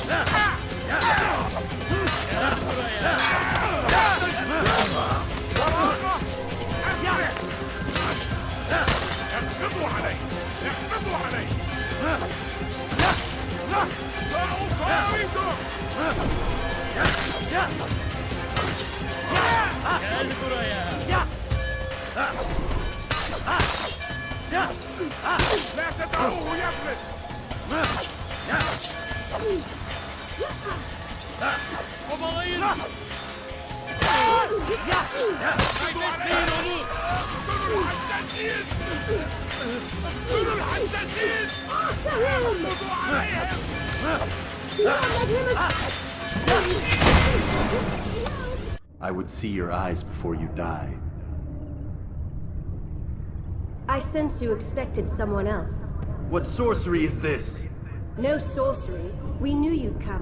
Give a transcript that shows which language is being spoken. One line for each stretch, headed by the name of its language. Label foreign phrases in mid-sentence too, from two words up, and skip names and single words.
Arabic: اقبضوا عليه! اقبضوا عليه!
Turkish: Gel buraya.
Arabic: لا تدعوه يفلت!
Turkish: Kovalayın. Kaybetmeyin onu.
Arabic: اقتلوا الحدادين! اقتلوا الحدادين! اقبضوا عليهم!
English: I would see your eyes before you die. I sense you expected someone else. What sorcery is this? No sorcery. We knew you'd come.